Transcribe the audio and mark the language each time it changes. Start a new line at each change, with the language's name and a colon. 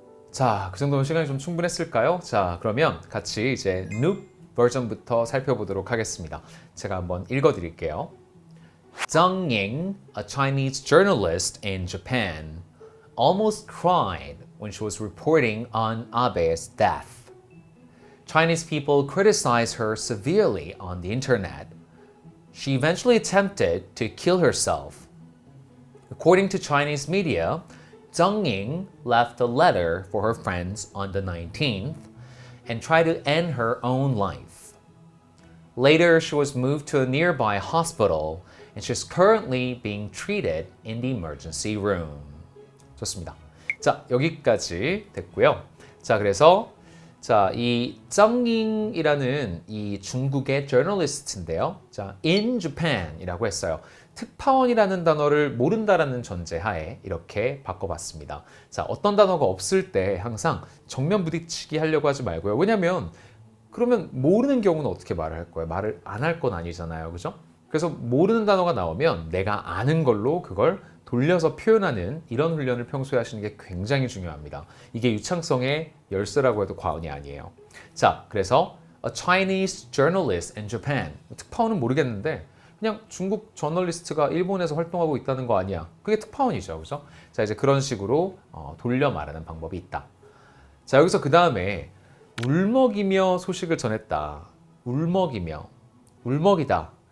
Korean: 자, 그 정도면 시간이 좀 충분했을까요? 자, 그러면 같이 이제 New 버전부터 살펴보도록 하겠습니다. 제가 한번 읽어드릴게요.
English: Zhang Ying, a Chinese journalist in Japan, almost cried when she was reporting on Abe's death. Chinese people criticized her severely on the internet. She eventually attempted to kill herself. According to Chinese media, Zhang Ying left a letter for her friends on the 19th and tried to end her own life. Later, she was moved to a nearby hospital and she's currently being treated in the emergency room.
Korean: 좋습니다. 자, 여기까지 됐고요. 자, 그래서 자, 이 정잉이라는 이 중국의 저널리스트인데요. 자,
English: in Japan
Korean: 이라고 했어요. 특파원이라는 단어를 모른다라는 전제하에 이렇게 바꿔봤습니다. 자, 어떤 단어가 없을 때 항상 정면 부딪히기 하려고 하지 말고요. 왜냐면 그러면 모르는 경우는 어떻게 말을 할 거예요? 말을 안 할 건 아니잖아요. 그죠? 그래서 모르는 단어가 나오면 내가 아는 걸로 그걸 돌려서 표현하는 이런 훈련을 평소에 하시는 게 굉장히 중요합니다. 이게 유창성의 열쇠라고 해도 과언이 아니에요. 자, 그래서
English: a Chinese journalist in Japan.
Korean: 특파원은 모르겠는데 그냥 중국 저널리스트가 일본에서 활동하고 있다는 거 아니야. 그게 특파원이죠. 그죠? 자, 이제 그런 식으로 돌려 말하는 방법이 있다. 자, 여기서 그 다음에 울먹이며 소식을 전했다. 울먹이며. 울먹이다.